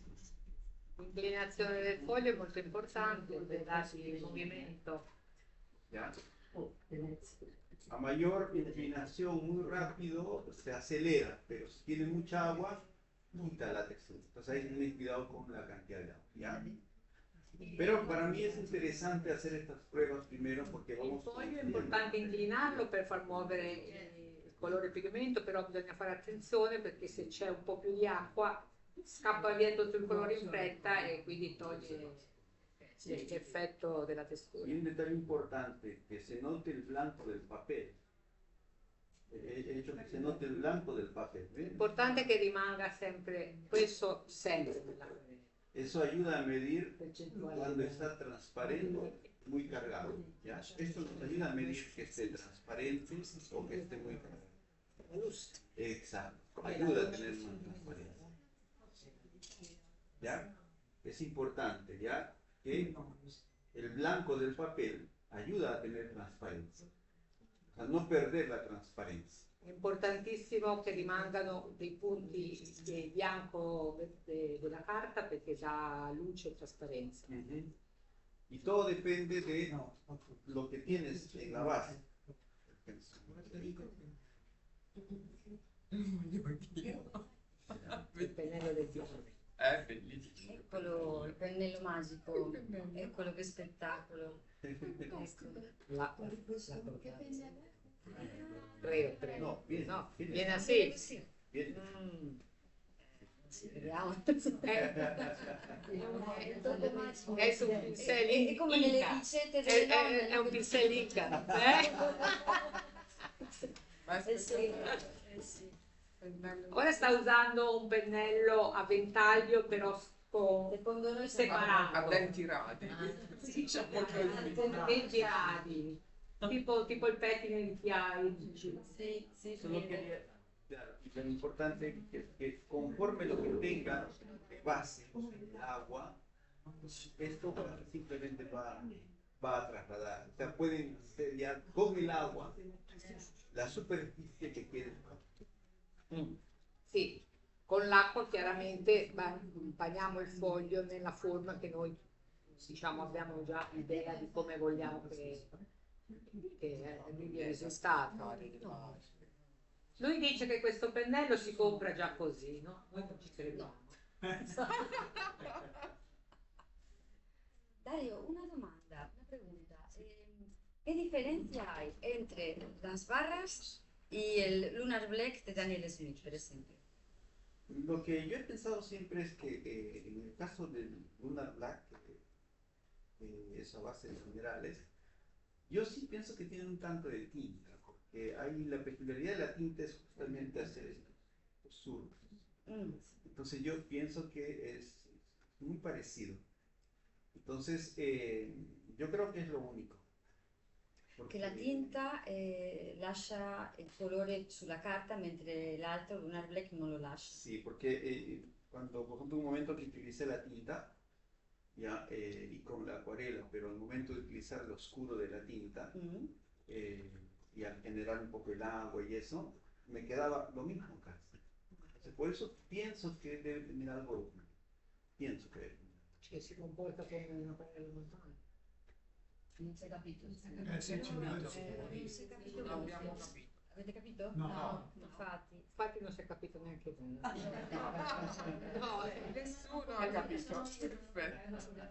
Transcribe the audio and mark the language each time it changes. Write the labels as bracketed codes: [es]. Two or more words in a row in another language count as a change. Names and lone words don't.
[it] L'inclinazione del foglio è molto importante per dargli il movimento. [es] ¿Ya? A mayor inclinación muy rápido se acelera, pero si tiene mucha agua, quita la textura. Entonces hay que tener cuidado con la cantidad de agua, ¿ya? Pero para mí es interesante hacer estas pruebas primero porque [it] Il [es] vamos... [it] foglio è importante inclinarlo per far muovere il colore pigmento, però bisogna fare attenzione perché se c'è un po' più di acqua scappa via tutto il colore in fretta e quindi toglie l'effetto della textura. [es] Y un detalle importante, que se note el blanco del papel. He hecho que se note el blanco del papel. ¿Ven? [it] L'importante è che rimanga sempre questo sempre [es] Eso ayuda a medir [it] percentuale. [es] cuando está transparente, muy cargado. ¿Ya? Esto nos ayuda a medir que esté transparente o que esté muy cargado. Exacto. Ayuda a tener más transparencia. ¿Ya? Es importante, ¿ya? Que el blanco del papel ayuda a tener transparencia. O sea, no perder la transparencia. [it] È importantissimo che rimangano dei punti di bianco della carta perché dà luce e trasparenza. [es] Y todo depende de lo que tienes en la base. [it] Il pennello del fiore. Bellissimo. Eccolo, il pennello magico, eccolo che spettacolo. Ecco. La Prego. [es] No, Viene así. Bien. [it] Vediamo. È su un pincel È come nelle Inca. ricette delle nonne. È un pincel Inca. Ma Sì. Ora sta usando un pennello a ventaglio però con Secondo noi separato. a denti radi. Diciamo Con 20 radi. Tipo il pettine di Chiai. Sì, [es] Solo quería, claro, y lo importante es que conforme lo que tenga de base, el agua, esto simplemente va a trasladar. O sea, pueden ser ya con el agua la superficie que quieren. [it] Sì, con l'acqua chiaramente bagniamo il foglio nella forma che noi diciamo abbiamo già idea di come vogliamo che arrivi il risultato. Lui dice che questo pennello si compra già così, no? Noi non ci crediamo. Dario, una domanda, [es] una pregunta. ¿Qué diferencia hay entre las barras y el Lunar Black de Daniel Smith, por ejemplo? Lo que yo he pensado siempre es que en el caso del Lunar Black, es a base de minerales, yo sí pienso que tiene un tanto de tinta, porque hay la peculiaridad de la tinta es justamente hacer estos surcos. Entonces yo pienso que es muy parecido. Entonces yo creo que es lo único. [it] Che la tinta lascia il colore sulla carta mentre l'altro Lunar Black non lo lascia. [es] Sí, porque cuando, por ejemplo, un momento que utilicé la tinta, ya, y con la acuarela, pero al momento de utilizar lo oscuro de la tinta, y al generar un poco el agua y eso, me quedaba lo mismo casi. Entonces, por eso pienso que debe tener algo, pienso que [it] Che si comporta come una pennello normale. Non si è capito. Sì, ci vedo. Non si è capito. Non abbiamo capito. Avete capito? No. Infatti. Infatti non si è capito neanche bene. No, nessuno ha capito. Perfetto.